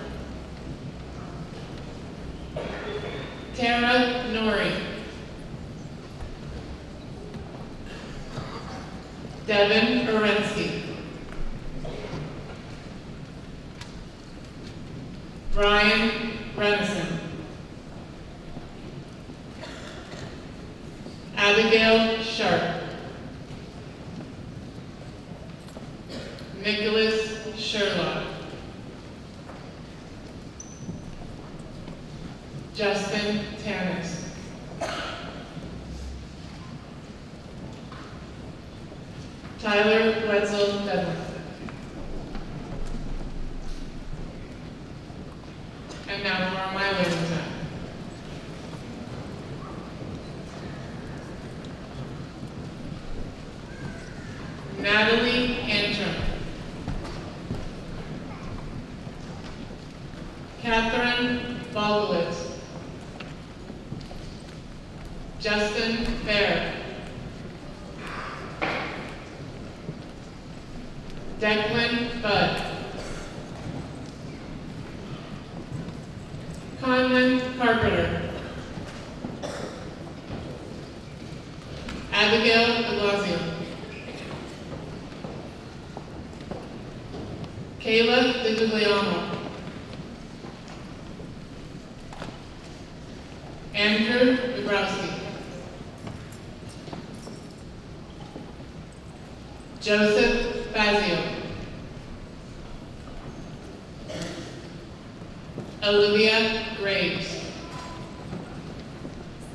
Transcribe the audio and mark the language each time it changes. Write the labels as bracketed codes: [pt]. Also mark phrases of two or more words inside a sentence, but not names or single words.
[en] Tara Norrie. Devin Orensky. Ryan Renison. Abigail Sharp. Nicholas Sherlock. Justin Tanis. Tyler Wetzel Devlin. And now for my learning time. Natalie Antrim. Catherine Bogowitz. Justin Fair. Declan Budd. Conlon Carpenter. Abigail de Blasio. Kayla de Guglielmo. Andrew Dabrowski. Joseph Fazio. Olivia Graves.